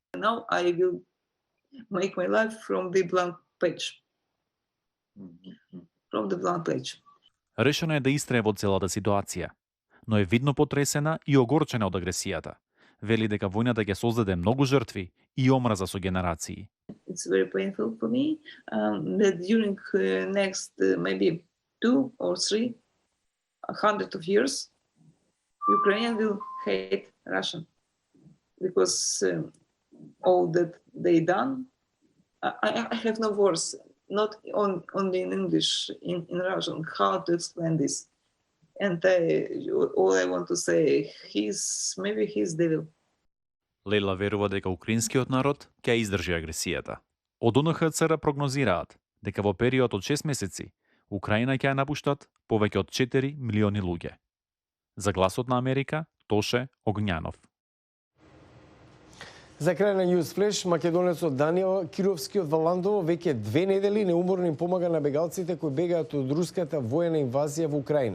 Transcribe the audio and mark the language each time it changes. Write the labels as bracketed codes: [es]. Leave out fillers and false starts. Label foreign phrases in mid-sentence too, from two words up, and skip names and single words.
[en] Now I will make my life from the blank page. From the blank page. [mk] Решено е да истрае во целата ситуација, но е видно потресена и огорчена од агресијата. Вели дека војната ќе создаде многу жртви и омраза со генерации. [en] It's very painful for me that during next maybe 2 or 3 100 of years, Ukrainian will hate Russian because all that they done. I have no words, not only in English, in Russian, how to explain this. And all I want to say, maybe he's devil. [mk] Лейла верува дека украинскиот народ ќе издржи агресијата. Од УНХЦР прогнозираат дека во период од 6 месеци Украина ќе ја напуштат повеќе од 4 милиони луѓе. За Гласот на Америка, Тоше Огњанов. За крај на News Flash, македонецот Даниел Кировски од Валандово веќе 2 недели неуморно им помага на бегалците кои бегаат од руската воена инвазија во Украина.